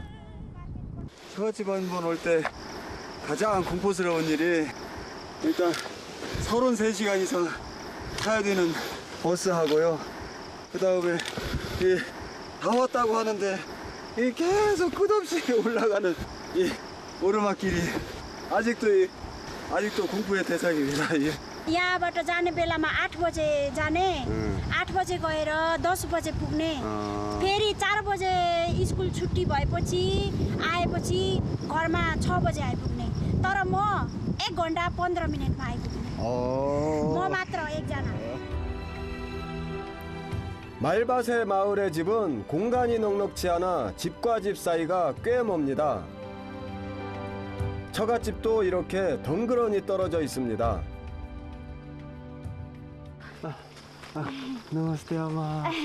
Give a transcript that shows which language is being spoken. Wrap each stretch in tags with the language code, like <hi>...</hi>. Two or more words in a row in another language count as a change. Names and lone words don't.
<ko>처갓집 한 번 올 때 가장 공포스러운 일이 일단 33시간 이상 타야 되는 버스하고요. 그 다음에 다 왔다고 하는데 계속 끝없이 올라가는 이 오르막길이 아직도 공포의 대상입니다.</ko> <ne>यहाँबाट जाने बेलामा 8 बजे जाने 8 बजे गएर 10 बजे पुग्ने फेरि 4 बजे स्कुल छुट्टी भएपछि आएपछि घरमा 6 बजे आइपुग्ने तर म 1 घन्टा 15 मिनेटमा आइपुग्ने म मात्र एकजना.</ne> <ko>말밭의 마을의 집은 공간이 넉넉지 않아 집과 집 사이가 꽤 멉니다. 처갓집도 이렇게 덩그러니 떨어져 있습니다.</ko> <ne>नमस्ते आमा.</ne>